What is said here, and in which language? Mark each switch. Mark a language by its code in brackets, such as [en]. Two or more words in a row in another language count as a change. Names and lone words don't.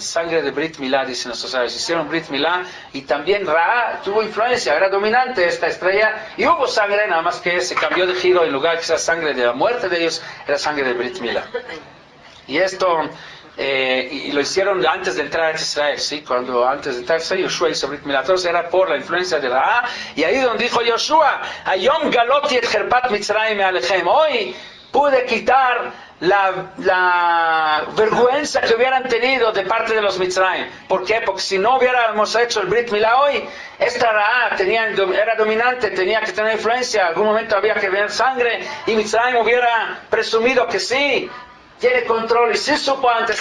[es] Sangre de [he] ברית מילה, [es] dicen nuestros sabios. Hicieron [he] ברית מילה [es] y también Ra'a tuvo influencia, era dominante esta estrella, y hubo sangre, nada más que se cambió de giro, en lugar que sea sangre de la muerte de ellos, era sangre de [he] ברית מילה. [es] Y esto, y lo hicieron antes de entrar a Israel, ¿sí? Cuando antes de entrar a Israel, Yoshua hizo [he] ברית מילה. [es] Entonces era por la influencia de Ra'a, y ahí donde dijo Yoshua, [he] היום גלותי את חרפת מצרים מעליכם. [es] Hoy pude quitar la vergüenza que hubieran tenido de parte de los Mitzrayim. ¿Por qué? Porque si no hubiéramos hecho el [he] ברית מילה [es] hoy, esta Ra'a era dominante, tenía que tener influencia, en algún momento había que ver sangre, y Mitzrayim hubiera presumido que sí, tiene control, y sí supo antes.